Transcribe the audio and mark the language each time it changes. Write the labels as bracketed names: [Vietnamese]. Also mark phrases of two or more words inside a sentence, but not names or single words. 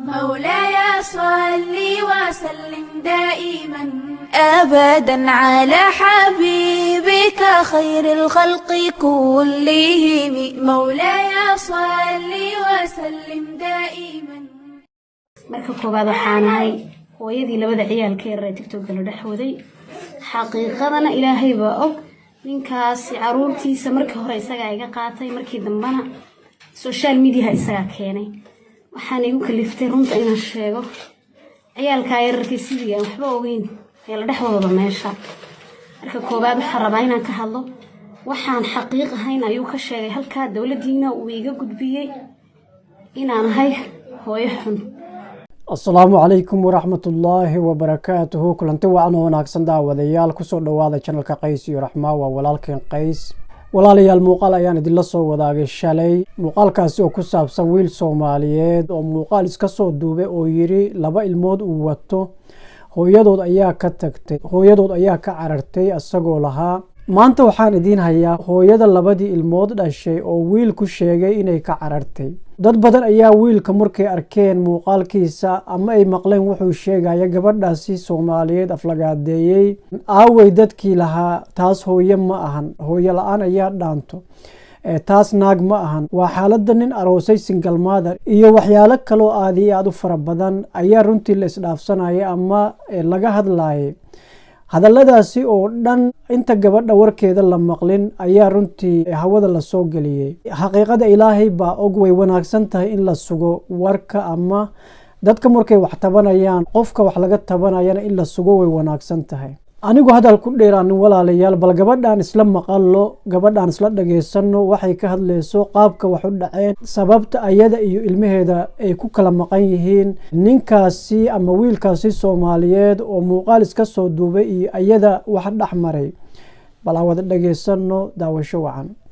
[Arabic] مولاي صل وسلم دائما أبدا على حبيبك خير الخلق كلهم مولاي صل وسلم دائما. [Somali] marka koobaad waxaan ahay hooyadii labada ciyaalka ee TikTok la dhaxwaday xaqiiqadana ilaahay baa og ninkaas caruurtiisa markii hore isaga iga qaatay markii dambana social media isaga keenay waxaan igu kaliftay runta inaan sheego ciyaalka yararkii sidii waxba ogeyn ee la dhaxwado meesha marka koobaad waxaan rabaa inaan ka hadlo waxaan xaqiiq ahayn ayuu ka sheegay halka dawladdiina uu iga gudbiyay inaan ahay hooyo xun. [Arabic] السلام عليكم ورحمة الله وبركاته. [Somali] kulanti wacan wanaagsan daawadayaal ku soo dhawaada channelka قيس iyo رحمة وولالكين قيس walaalayaal muuqaal ayaan idin la soo wadaagay shalay muuqaalkaasi oo ku saabsan wiil Soomaaliyeed oo muuqaal iska soo duubay oo yiri laba ilmood uu wato hooyadood ayaa ka tagtay hooyadood ayaa ka carartay asagoo lahaa maanta waxaan idin hayaa hooyada labadii ilmood dhashay oo wiil ku sheegay inay ka carartay dad badan ayaa wiilka markay arkeen muuqaalkiisa ama ay maqleen wuxuu sheegaya gabadhaasi Soomaaliyeed aflagaadeeyay aaway dadkii lahaa taas hooyo ma ahan hooyo la'aan ayaa dhaanto taas naag ma ahan waa xaaladda nin aroosay [English] single mother [Somali] iyo waxyaalo kale oo aad u fara badan ayaa runtii la isdhaafsanaya ama laga hadlayay hadalladaasi oo dhan inta gabadha warkeeda la maqlin ayaa runtii hawada la soo galiyay xaqiiqada ilaahay baa og way wanaagsan tahay in la sugo warka ama dadka markay wax tabanayaan qofka wax laga tabanayana in la sugo way wanaagsan tahay anigu hadal ku dheeraanin walaalayaal bal gabadhan isla maqallo gabadhan isla dhageysano waxay ka hadlayso qaabka wax u dhaceen sababta ayada iyo ilmaheeda ay ku kala maqan yihiin ninkaasi ama wiilkaasi Soomaaliyeed oo muuqaal iska soo duubay iyo ayada wax dhaxmaray bal wada dhageysano daawasho wacan.